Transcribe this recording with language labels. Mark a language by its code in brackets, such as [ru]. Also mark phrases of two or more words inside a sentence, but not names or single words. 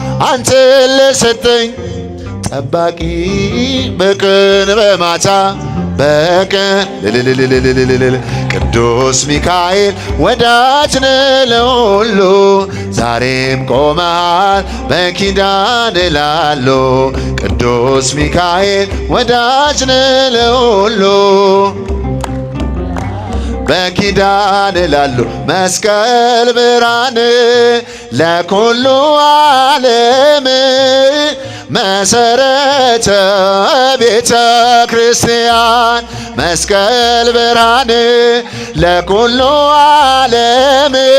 [am] አንተ ለሰጠኝ ጠባቂ በቀን በማታ በቀን ልልልልልልልልል። ቅዱስ ሚካኤል ወዳጅ ነህ ለሁሉ ዛሬም ቆመሃል በኪዳን ላሉ። ቅዱስ ሚካኤል ወዳጅ ነህ ለሁሉ በኪዳን ላሉ። [gez] መስቀል ብርሃን ለኩሉ ዓለም መሰረተ ቤተ ክርስቲያን። መስቀል ብርሃን ለኩሉ ዓለም